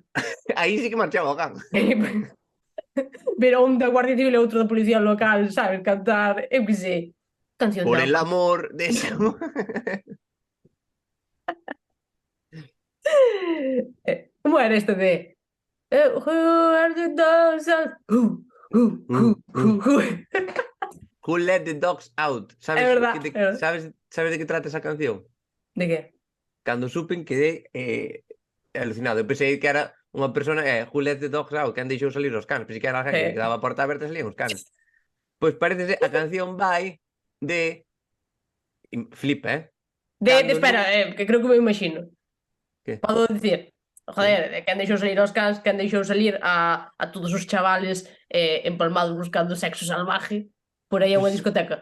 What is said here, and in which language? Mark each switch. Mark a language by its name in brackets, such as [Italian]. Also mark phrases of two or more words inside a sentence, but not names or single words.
[Galician] Aí sí que marchaba o can. Pero un da Guardia Civil e outro da Policía Local, sabes, cantar, eu que sei, canción [Spanish] Por de el amor de esa... [Galician] Como era este de [English] Who are the dogs out? Who? Who let the dogs out? [Galician] Sabes, É verdad, sabes de que trata esa canción? De que? Cando supen quedé alucinado. Eu pensei que era unha persona [English] who let the dogs out, [Galician] que han deixou salir os cans. Pensei que era a gente que quedaba a porta aberta e salían os cans. Pois parece ser, a canción vai de... Flipa, Espera, que creo que me imagino. Que? Podo dicir, joder, de quen deixou salir os cans, quen deixou salir a todos os chavales empalmados buscando sexo salvaje por aí a unha discoteca.